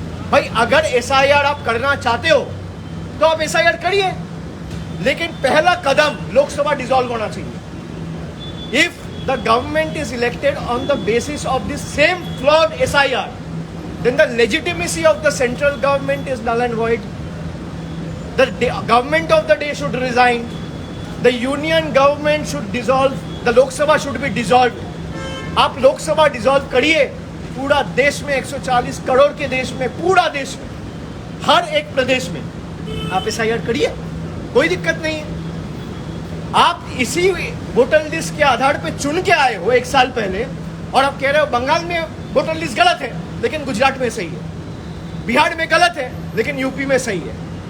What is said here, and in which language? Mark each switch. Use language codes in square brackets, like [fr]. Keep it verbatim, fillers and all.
[hi] भाई अगर एसआईआर आप करना चाहते हो तो आप एसआईआर करिए, लेकिन पहला कदम लोकसभा डिसॉल्व होना चाहिए। [en] If the government is elected on the basis of the same flawed SIR, then the legitimacy of the central government is null and void। The da- government of the day should resign. The union government should dissolve. The Lok Sabha should be dissolved. [hi] आप लोक सभा dissolve करिए, पूरा देश में एक सौ चालीस करोड़ के देश में, पूरा देश में, हर एक प्रदेश में आप एस आई आर करिए, कोई दिक्कत नहीं है। आप इसी वोटर लिस्ट के आधार पे चुन के आए हो एक साल पहले, और आप कह रहे हो बंगाल में वोटर लिस्ट गलत है लेकिन गुजरात में सही है, बिहार में गलत है लेकिन यूपी में सही है।